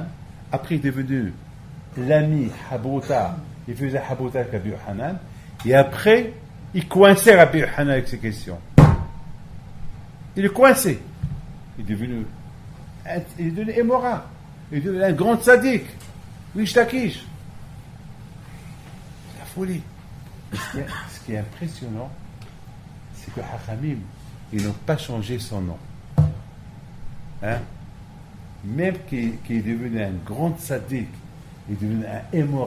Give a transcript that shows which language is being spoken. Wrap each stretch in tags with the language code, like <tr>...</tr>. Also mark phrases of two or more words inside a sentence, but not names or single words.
<fr>Après, il est devenu l'ami Habouta. Il faisait Habouta avec Rabbi Hanan. Et après, il coinçait Rabbi Hanan avec ses questions. Il est coincé. Il est devenu Émora. Il est devenu un grand tzaddik. Rish Lakish. C'est la folie. Ce qui est impressionnant, c'est que Hachamim, ils n'ont pas changé son nom. Hein? Même qu'il est devenu un grand tzaddik, il est devenu un Émora.</fr>